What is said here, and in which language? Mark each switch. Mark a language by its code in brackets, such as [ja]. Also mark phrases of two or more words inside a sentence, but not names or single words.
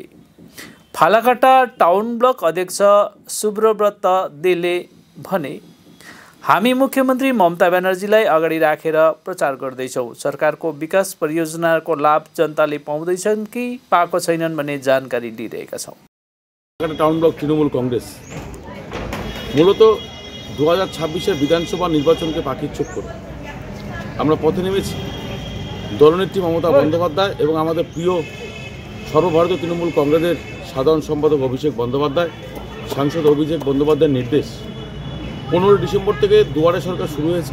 [ne] फालाकाटा [en] town block [ne] अध्यक्ष सुब्रव्रत देले भने, हामी मुख्यमन्त्री ममता ब्यानर्जीलाई अगाडि राखेर प्रचार गर्दैछौँ। सरकारको विकास परियोजनाको लाभ जनताले पाउँदैछन् कि पाएको छैनन् भन्ने जानकारी लिइरहेका छौँ। [en] town block [bn] तृणमूल कांग्रेस মূলত 2026 বিধানসভা নির্বাচনকে পাখির চোখ করে আমরা পথে নেমেছি। দলনেত্রী মমতা বন্দ্যোপাধ্যায় এবং আমাদের প্রিয় সর্বভারতীয় তৃণমূল কংগ্রেসের সাধারণ সম্পাদক অভিষেক বন্দ্যোপাধ্যায়, সাংসদ অভিষেক বন্দ্যোপাধ্যায়ের নির্দেশ 15 ডিসেম্বর থেকে দুয়ারে সরকার শুরু হয়েছে।